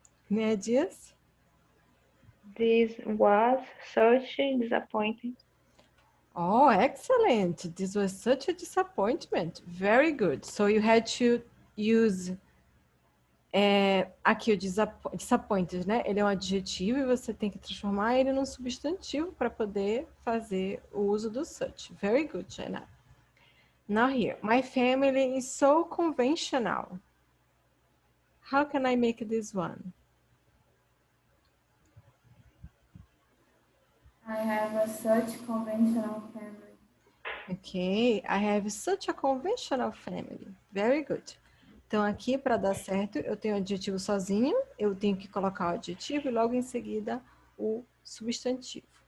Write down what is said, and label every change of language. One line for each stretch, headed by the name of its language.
English: Any ideas? This was such disappointing. Oh, excellent. This was such a disappointment. Very good. So you had to use
Portuguese: aqui o
English: disappointed, né?
Portuguese: Ele é um adjetivo e você tem que transformar ele num substantivo para poder fazer o uso do such.
English: Very good, Jenna. Now here, my family is so conventional. How can I make this one? I have a such conventional family. Ok, I have such a conventional family. Very good.
Portuguese: Então, aqui, para dar certo, eu tenho o adjetivo sozinho, eu tenho que colocar o adjetivo e logo em seguida o substantivo.